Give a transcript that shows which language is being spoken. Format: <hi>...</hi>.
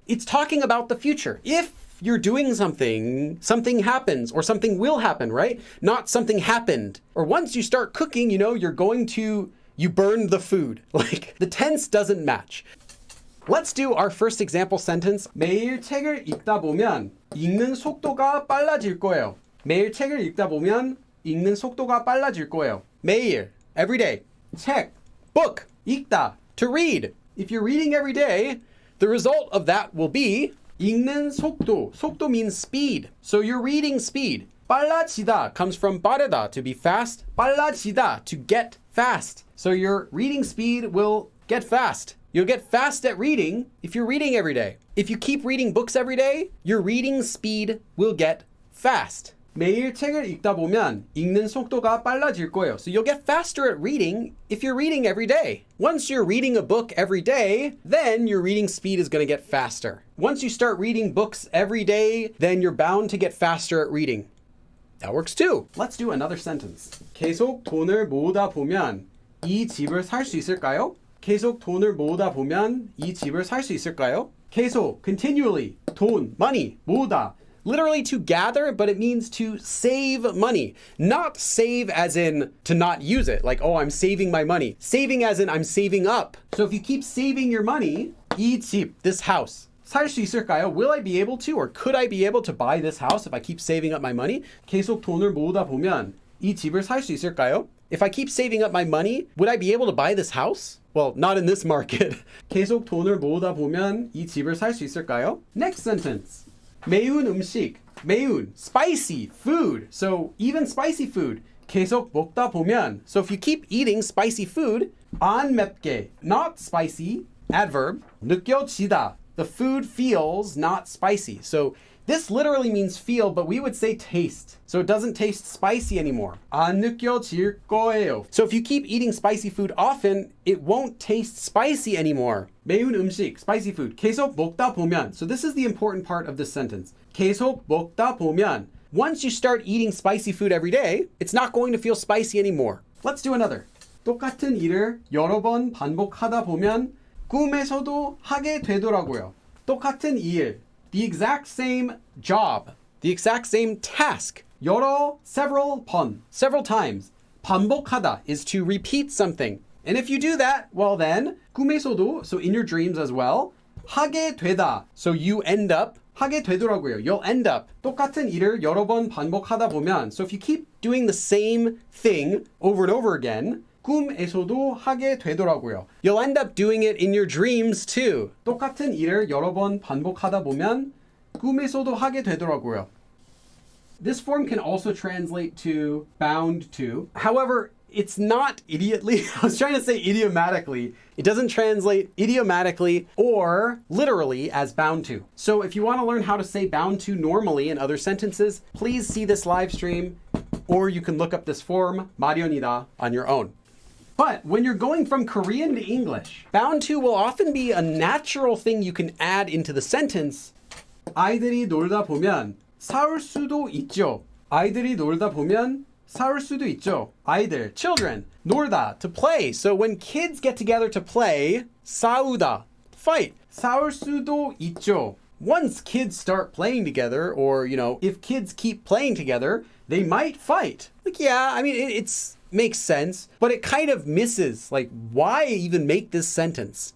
<en>It's talking about the future. If you're doing something, something happens, or something will happen, right? Not something happened. Or once you start cooking, you burned the food. Like, the tense doesn't match. Let's do our first example sentence.</en> <ko>매일 책을 읽다 보면 읽는 속도가 빨라질 거예요. 매일 책을 읽다 보면 읽는 속도가 빨라질 거예요.</ko> <en>매일, every day. 책, book, 읽다, to read. If you're reading every day, the result of that will be</en> <ko>읽는 속도.</ko> <en>속도 means speed. So you're reading speed. 빨라지다 comes from 빠르다, to be fast. 빨라지다, to get fast. So your reading speed will get fast. You'll get fast at reading if you're reading every day. If you keep reading books every day, your reading speed will get fast.</en> <ko>매일 책을 읽다 보면 읽는 속도가 빨라질 거예요.</ko> <en>So you'll get faster at reading if you're reading every day. Once you're reading a book every day, then your reading speed is going to get faster. Once you start reading books every day, then you're bound to get faster at reading. That works too. Let's do another sentence.</en> <ko>계속 돈을 모으다 보면 이 집을 살 수 있을까요? 계속 돈을 모으다 보면 이 집을 살 수 있을까요? 계속, continually, 돈, money, 모으다.</ko> <en>Literally to gather, but it means to save money. Not save as in to not use it. Like, oh, I'm saving my money. Saving as in I'm saving up. So if you keep saving your money,</en> <ko>이 집,</ko> <en>this house.</en> <ko>살 수 있을까요?</ko> <en>Will I be able to, or could I be able to buy this house if I keep saving up my money? 계속 돈을 모으다 보면 이 집을 살 수 있을까요? If I keep saving up my money, would I be able to buy this house? Well, not in this market.</en> <ko>계속 돈을 모으다 보면 이 집을 살 수 있을까요?</ko> <en>Next sentence.</en> <ko>매운 음식.</ko> <en>매운, spicy, food. So even spicy food.</en> <ko>계속 먹다 보면.</ko> <en>So if you keep eating spicy food,</en> <ko>안 맵게,</ko> <en>not spicy, Adverb, 느껴지다. The food feels not spicy. So this literally means feel, but we would say taste. So it doesn't taste spicy anymore.</en> <ko>안 느껴질 거예요.</ko> <en>So if you keep eating spicy food often, it won't taste spicy anymore.</en> <ko>매운 음식,</ko> <en>spicy food.</en> <ko>계속 먹다 보면.</ko> <en>So this is the important part of this sentence.</en> <ko>계속 먹다 보면.</ko> <en>Once you start eating spicy food every day, it's not going to feel spicy anymore. Let's do another.</en> <ko>똑같은 일을 여러 번 반복하다 보면 꿈에서도 하게 되더라고요. 똑같은 일.</ko> <en>The exact same job, the exact same task. 여러, several times. 반복하다 is to repeat something. And if you do that, well then,</en> <ko>꿈에서도,</ko> <en>so in your dreams as well,</en> <ko>하게 되다.</ko> <en>So you end up,</en> <ko>하게 되더라고요.</ko> <en>You'll end up.</en> <ko>똑같은 일을 여러 번 반복하다 보면,</ko> <en>so if you keep doing the same thing over and over again,</en> <ko>꿈에서도 하게 되더라고요.</ko> <en>You'll end up doing it in your dreams too.</en> <ko>똑같은 일을 여러 번 반복하다 보면 꿈에서도 하게 되더라고요.</ko> <en>This form can also translate to bound to. However, it's not idiotically. I was trying to say idiomatically. It doesn't translate idiomatically or literally as bound to. So if you want to learn how to say bound to normally in other sentences, please see this live stream, or you can look up this form, 마련이다, on your own. But when you're going from Korean to English, bound to will often be a natural thing you can add into the sentence.</en> <ko>아이들이 놀다 보면 싸울 수도 있죠. 아이들이 놀다 보면 싸울 수도 있죠.</ko> <en>아이들, children, 놀다, to play. So when kids get together to play, 싸우다, fight.</en> <ko>싸울 수도 있죠.</ko> <en>Once kids start playing together, or, if kids keep playing together, they might fight. Yeah, I mean, it's makes sense, but it kind of misses, why even make this sentence?</en>